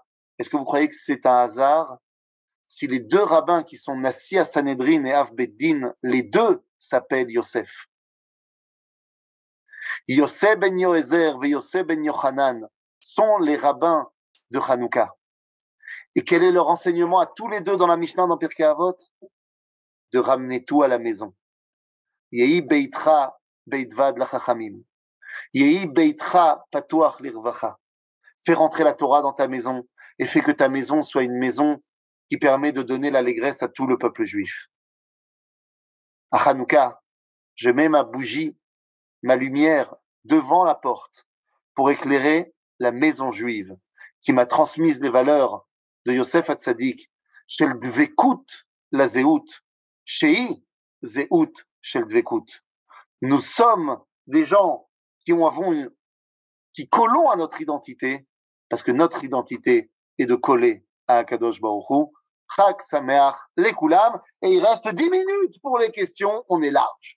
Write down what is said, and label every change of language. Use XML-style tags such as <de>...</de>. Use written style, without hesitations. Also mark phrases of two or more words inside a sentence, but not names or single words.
<fr>Est-ce que vous croyez que c'est un hasard si les deux rabbins qui sont Nassi à Sanhedrin et Av Beddin, les deux s'appellent Yosef? Yosef ben Yoézer et Yosef ben Yochanan sont les rabbins de Hanouka. Et quel est leur enseignement à tous les deux dans la Mishnah dans Pirkei Avot? De ramener tout à la maison.</fr> <he>יהי ביתך בית ועד לחכמים. יהי ביתך פתוח לרווחה.</he> <fr>Fais rentrer la Torah dans ta maison et fais que ta maison soit une maison qui permet de donner l'allégresse à tout le peuple juif. À Hanouka, je mets ma bougie, ma lumière devant la porte pour éclairer la maison juive, qui m'a transmis les valeurs de Yosef Hatzadik,</fr> <he>של דבקות לזהות, שהזהות של דבקות.</he> <fr>Nous sommes des gens qui collons à notre identité, parce que notre identité est de coller à</fr> <he>הקדוש ברוך הוא. חג שמח לכולם.</he> <fr>Et il reste 10 minutes pour les questions, on est large.</fr>